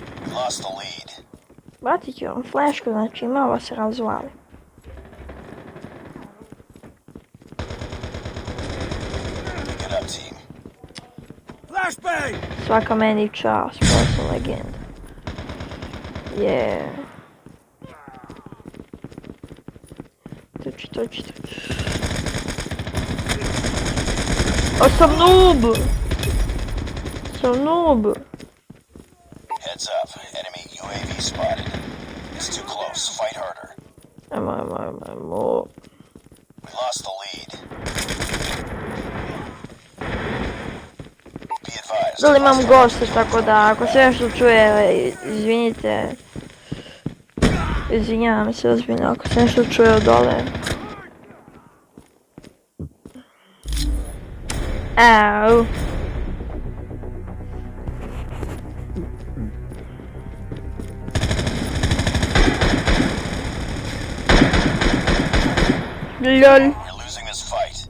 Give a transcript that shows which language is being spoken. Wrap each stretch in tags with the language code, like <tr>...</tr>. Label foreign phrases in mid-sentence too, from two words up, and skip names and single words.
<en>Lost the lead.</en> <bs>Bacit ću vam flešku, znači malo se razvali.</bs> <en>Get up, team. Flashbang!</en> <bs>Svaka meni čast, posao legenda.</bs> <en>Yeah. Toči.</en> <bs>O, sam noob!</bs> <en>Heads up. Enemy UAV spotted. It's too close. Fight harder.</en> <bs>Ajmo.</bs> <en>We lost the lead. Be advised.</en> <bs>Dole imam goste, tako da ako se nešto čuje, izvinite. Izvinjavam se ozbiljno ako se nešto čuje od dole. Au.</bs> <en>LOL. You're losing this fight.</en>